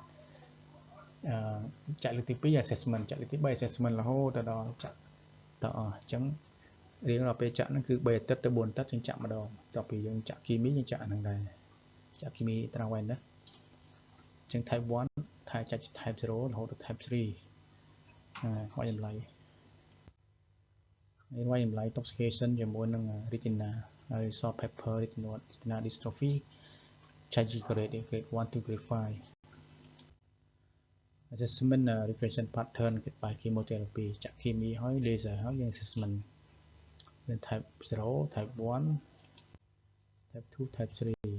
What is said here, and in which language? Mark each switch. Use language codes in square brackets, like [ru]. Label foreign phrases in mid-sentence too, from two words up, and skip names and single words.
[km] ចាក់លើកទី2 assessment ចាក់លើកទី3 assessment រហូតដល់ចាក់តអស់អញ្ចឹងរៀងរាល់ពេលចាក់ហ្នឹងគឺ3អាទិត្យទៅ4អាទិត្យយើងចាក់ម្ដងបន្ទាប់ពីយើងចាក់គីមីយើងចាក់អាហ្នឹងដែរចាក់គីមី intravenous ណាអញ្ចឹង [en] type 1 type 0 [km] រហូតដល់ [en] type 3 [km] វាយតម្លៃ វាយតម្លៃ toxication ជាមួយនឹង retina ហើយ [en] salt pepper retina dystrophy charge grade 1 to grade 5 assessment regression pattern by chemotherapy [km] ចាក់គីមីហើយ laser ហើយយើង [en] assessment type 0 type 1 type 2 type 3